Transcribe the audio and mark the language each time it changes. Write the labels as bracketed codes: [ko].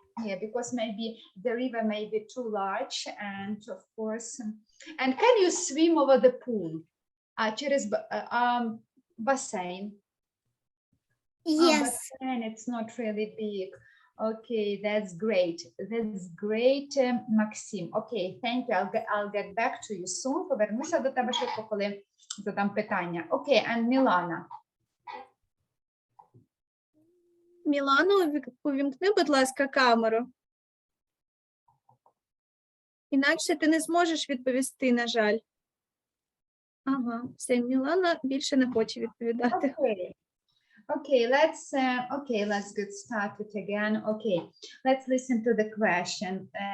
[en] Yeah, because maybe the river may be too large, and of course, and can you swim over the pool? [uk] Через басейн. [en] Yes. Басейн, it's not really big. Okay, that's great. That's great, Максим. Okay, thank you. I'll get back to you soon. [uk] Повернуся до тебе швидко, коли задам питання. [en] Okay, and Milana. [uk] Мілано, увімкни, будь ласка, камеру. Інакше ти не зможеш відповісти, на жаль. Ага, все, Мілана більше не хоче відповідати. [en] Okay. Okay, let's get started again. Okay, let's listen to the question.